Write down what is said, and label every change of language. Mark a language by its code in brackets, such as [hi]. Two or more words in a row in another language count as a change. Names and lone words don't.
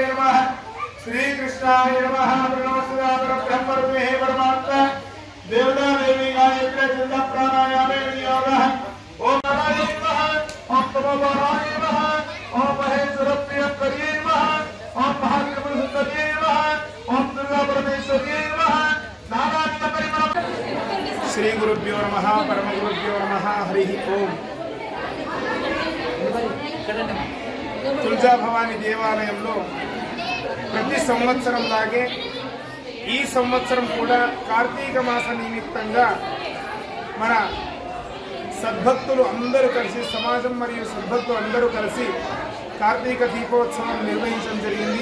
[sa] नमः श्रीकृष्णाय नमः प्रणवसुधा परब्रह्मरूपे हे परमात्मा देवता देवी गायत्री चिन्ता प्राणायामे नियोगः ओम नारायणाय नमः ओम तमोबराय नमः ओम महेश्वरप्रियंकर्यै नमः ओम महात्रिपुरसुंदर्यै नमः ओम दुर्गा परमेश्वर्यै नमः नारायण परिमल श्री गुरुभ्यो नमः परम गुरुभ्यो नमः हरि ओम [te] तुलजा भवानी देवालయంలో ప్రతి సంవత్సరం లాగే ఈ సంవత్సరం కూడా కార్తీక మాస నిమిత్తంగా మన సద్భక్తులు అందరూ కలిసి సమాజం మరియు సద్భక్తులు అందరూ కలిసి కార్తీక దీపోత్సవం నిర్వహించడం జరిగింది।